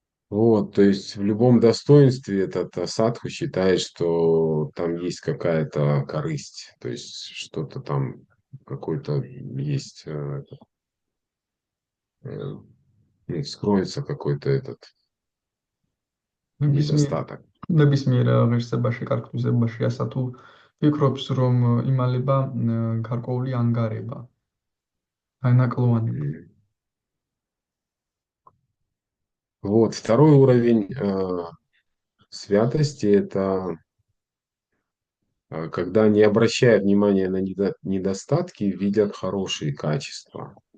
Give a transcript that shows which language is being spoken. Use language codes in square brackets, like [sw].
[ru] Вот, то есть в любом достоинстве этот садху считает, что там есть какая-то корысть, то есть что-то там, какой-то есть, ну, скроется какой-то этот [ka] ნებისმიერ [ru] недостаток. [ka] ნებისმიერ ღირსებაში, კარგთვისებაში ასა თუ ფიქრობს, რომ იმალება გარკვეული ანგარება, აი ნაკლოვანება. [ru] Вот, второй уровень святости – это когда, не обращая внимания на недостатки, видят хорошие качества.